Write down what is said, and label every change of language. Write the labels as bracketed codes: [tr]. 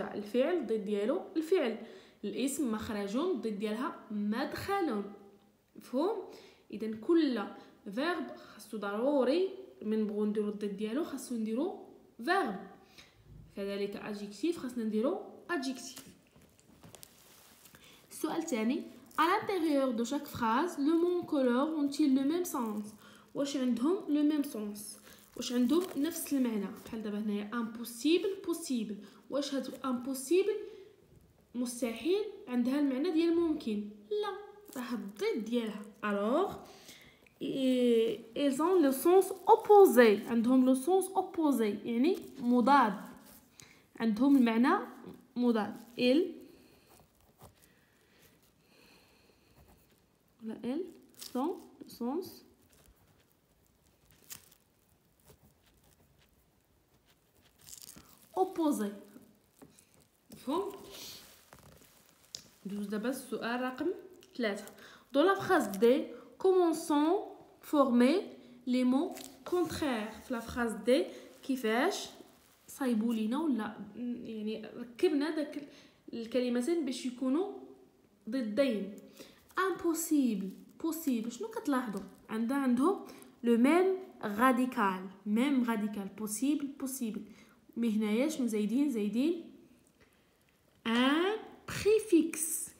[ar] الفعل ضد ديالو الفعل. الاسم مخرج ضد ديالها مدخل. مفهوم؟ اذا كل فيرب خاصو ضروري من نبغوا نديرو الضد ديالو خاصو نديرو verbe. كذلك adjectif خاصنا نديرو adjectif. السؤال الثاني [fr] à l'intérieur de chaque phrase le mot en couleur ont-ils le même sens. [ar] واش عندهم [fr] le même sens، [ar] واش عندهم نفس المعنى. بحال دابا هنايا impossible possible، واش هاد impossible مستحيل عندها المعنى ديال ممكن؟ لا، راه الضد ديالها. [fr] alors ils ont le sens opposé، عندهم le sens opposé [ar] يعني مضاد، عندهم المعنى مضاد. [fr] ils sont le sens opposé. [ar] مفهوم؟ ندوز دابا السؤال رقم 3. [fr] dans la phrase D comment sont formés les mots contraires. [ar] في [fr] la phrase D [ar] كيفاش صايبوا لينا ولا يعني ركبنا داك الكلمتين باش يكونوا ضدين. impossible possible شنو كتلاحظوا عندهم [fr] لو ميم راديكال [ar] possible مي هنايا شنو زايدين [fr] ان بريفيكس.